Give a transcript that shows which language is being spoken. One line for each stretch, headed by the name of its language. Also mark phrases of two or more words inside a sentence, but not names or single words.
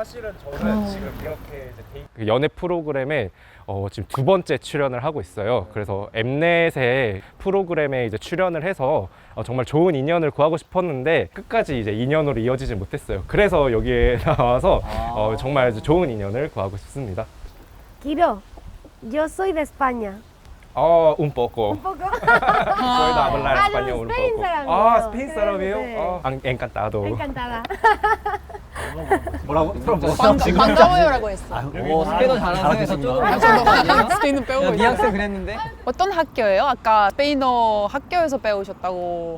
Korean: 사실은 저는 지금 이렇게 이제 연애 프로그램에 지금 2번째 출연을 하고 있어요. 그래서 엠넷의 프로그램에 이제 출연을 해서 정말 좋은 인연을 구하고 싶었는데 끝까지 이제 인연으로 이어지지 못했어요. 그래서 여기에 나와서 정말 좋은 인연을 구하고 싶습니다.
Spanish: Kiro, yo soy de España. Un poco. Un poco. Puedo hablar español un
Korean: 스페인
Spanish: poco.
Korean: 사람이에요. 스페인 사람이에요? 네.
Spanish: Encantado. Encantada.
Korean: 뭐라고? 반가워요라고 했어. 오, 스페인어 잘하세요. 저쪽으로 스페인어 배우고 있어요. 미학생 그랬는데. 어떤 학교예요? 아까 스페인어 학교에서 배우셨다고.